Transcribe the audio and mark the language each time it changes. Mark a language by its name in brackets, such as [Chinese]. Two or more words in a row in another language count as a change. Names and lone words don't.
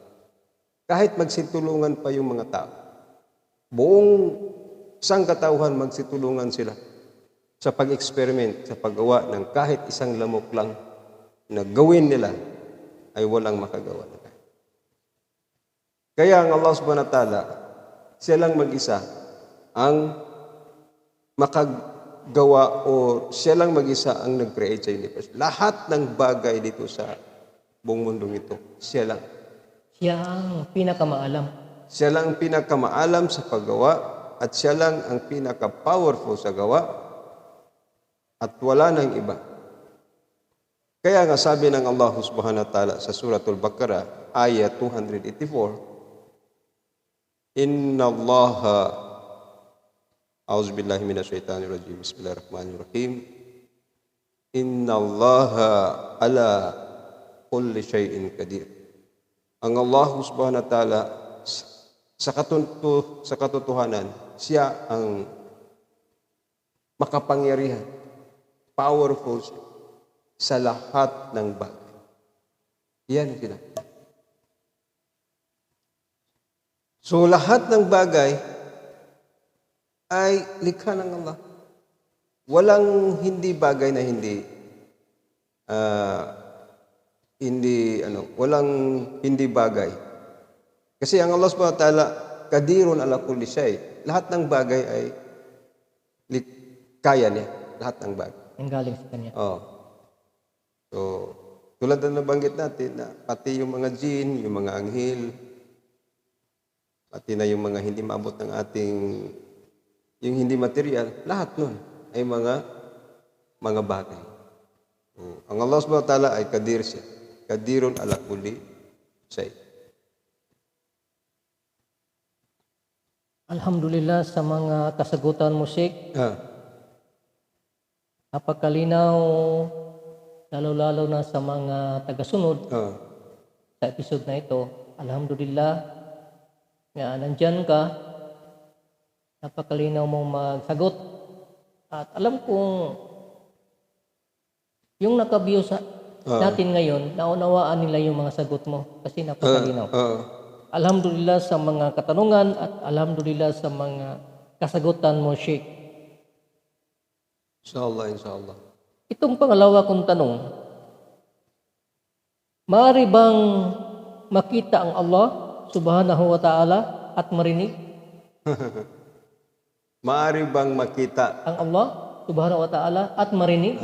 [Filipino] Kahit magsitulungan pa yung mga tao. Buong sangkatauhan magsitulungan sila sa pag-experiment, sa paggawa ng kahit isang lamok lang na gawin nila ay walang makagawa. Kaya ang [Arabic] الله سبحانه وتعالى, [Filipino] siya lang mag-isa ang makagawa o siya lang mag-isa ang nag-create sa universe. Lahat ng bagay dito sa buong mundong ito, siya lang. Siya ang pinakamaalam. Siya lang ang pinakamaalam sa paggawa at siya lang ang pinaka-powerful sa gawa at wala nang iba. Kaya nga sabi ng [Arabic] الله سبحانه وتعالى [Filipino] sa Suratul Baqarah, ayat 284, [Arabic] إن الله أعوذ بالله من الشيطان الرجيم. بسم الله الرحمن الرحيم. إن الله على كل شيء قدير. [Filipino] Ang [Arabic] الله سبحانه وتعالى [Filipino] sa katotohanan, siya ang makapangyarihan, powerful siya sa lahat ng bagay. Yan sila. So lahat ng bagay ay likha ng Allah. Walang hindi bagay na walang hindi bagay. Kasi ang [Arabic] الله سبحانه وتعالى, قادر على كل شيء. [Filipino] Lahat ng bagay ay kaya niya. Lahat ng bagay. Ang galing sa kanya. Oh. So, tulad na nabanggit natin na pati yung mga jinn, yung mga anghel, pati na yung mga hindi maabot ng ating, yung hindi material, lahat nun ay mga bagay. Ang [Arabic] الله سبحانه وتعالى [Filipino] ay Qadir siya. [Arabic] قادر على كل شيء. [Filipino] Alhamdulillah sa mga kasagutan mo, Sheikh. Napakalinaw, lalo-lalo na sa mga tagasunod sa episode na ito. Alhamdulillah nga nandyan ka, napakalinaw mong magsagot. At alam kong yung nakabiyo sa natin ngayon, naunawaan nila yung mga sagot mo kasi napakalinaw. Alhamdulillah sa mga katanungan at alhamdulillah sa mga kasagutan mo, Sheikh. [Arabic] إن شاء الله، إن شاء الله. [Filipino] Itong pangalawa kong tanong, maaari bang makita ang [Arabic] الله سبحانه وتعالى [Filipino] at marinig? Maari bang makita Ang [Arabic] الله سبحانه وتعالى [Filipino] at marinig?